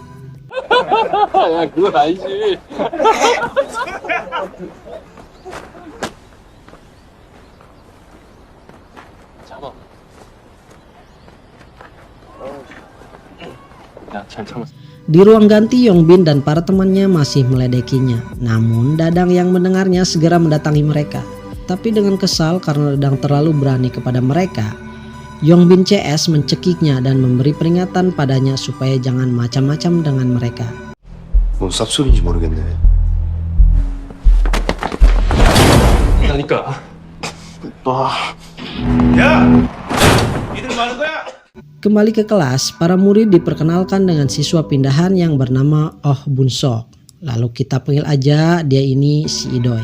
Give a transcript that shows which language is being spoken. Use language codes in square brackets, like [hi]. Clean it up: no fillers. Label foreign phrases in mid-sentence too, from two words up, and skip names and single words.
[id] Di ruang ganti, Yongbin dan para temannya masih meledekinya. Namun Dadang yang mendengarnya segera mendatangi mereka. Tapi dengan kesal karena Dadang terlalu berani kepada mereka, Yongbin CS mencekiknya dan memberi peringatan padanya supaya jangan macam-macam dengan mereka. [ko] 뭔 쌉소리인지 모르겠네. [id] Kembali ke kelas, para murid diperkenalkan dengan siswa pindahan yang bernama Oh Bunsok. Lalu kita panggil aja dia ini si Idoy.